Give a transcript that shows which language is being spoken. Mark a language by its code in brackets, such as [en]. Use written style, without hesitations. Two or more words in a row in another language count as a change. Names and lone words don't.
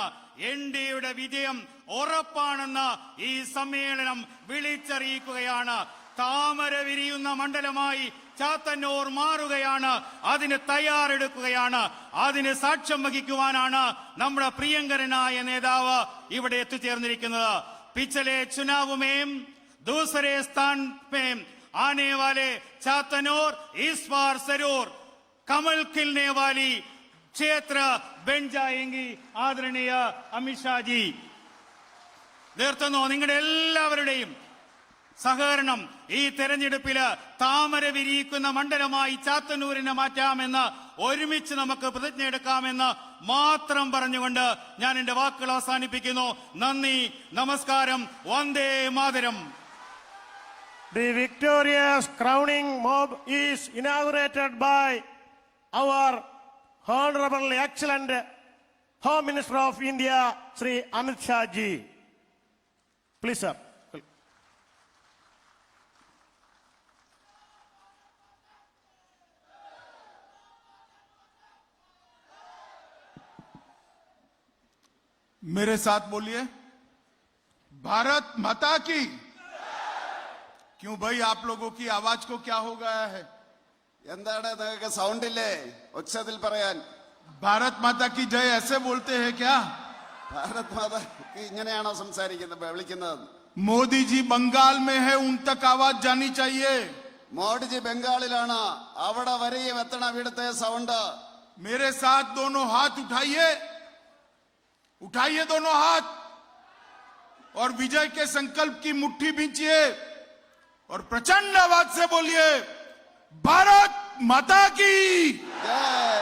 [ml] NDAയുടെ വിജയം ഉറപ്പാണെന്ന് ഈ സമ്മേളനം വിളിച്ചറിയിക്കുകയാണ്. താമര വിരിയുന്ന മണ്ഡലമായി ചാത്തന്നൂർ മാറുകയാണ്. അതിന് തയ്യാറെടുക്കുകയാണ്. അതിന് സാക്ഷ്യം വഹിക്കുവാനാണ് നമ്മുടെ പ്രിയങ്കരനായ നേതാവ് ഇവിടെ എത്തിച്ചേർന്നിരിക്കുന്നത്. [hi] പിछले चुनाव में दूसरे स्थान पे आने वाले चातनूर इस बार जरूर कमल खिलने वाली क्षेत्र बन जाएंगी. [ml] ആദരണീയ അമിത്ഷാജി, നിർത്തുന്നു. നിങ്ങളുടെ എല്ലാവരുടെയും സഹകരണം ഈ തെരഞ്ഞെടുപ്പില് താമര വിരിയിക്കുന്ന മണ്ഡലമായി ചാത്തന്നൂരിനെ മാറ്റാമെന്ന്, ഒരുമിച്ച് നമുക്ക് പ്രതിജ്ഞ എടുക്കാമെന്ന് മാത്രം പറഞ്ഞുകൊണ്ട് ഞാൻ എന്റെ വാക്കുകൾ അവസാനിപ്പിക്കുന്നു. നന്ദി, നമസ്കാരം, വന്ദേ മാതരം. [en] The victorious crowning mob is inaugurated by our Honorable Excellent Home Minister of India, Sri Amit Shah Ji. Please, sir. [hi] मेरे साथ बोलिए, भारत माता की। क्यों भाई, आप लोगों की आवाज को क्या हो गया है? [ml] എന്താണ് നിങ്ങൾക്ക് സൗണ്ട് ഇല്ലേ ഉച്ചത്തിൽ പറയാൻ? [hi] भारत माता की जय ऐसे बोलते हैं क्या? [ml] ഭാരത് മാതാ ഇങ്ങനെയാണോ സംസാരിക്കുന്നത്, വിളിക്കുന്നത്? [hi] मोदी जी बंगाल में है, उन तक आवाज जानी चाहिए. [ml] മോഡിജി ബംഗാളിലാണ്, അവിടെ വരെയും എത്തണം ഇവിടുത്തെ സൗണ്ട്. [hi] मेरे साथ दोनों हाथ उठाइए, उठाइए दोनों हाथ और विजय के संकल्प की मुट्ठी भींचिए और प्रचंड आवाज से बोलिए, भारत माता की ജയ്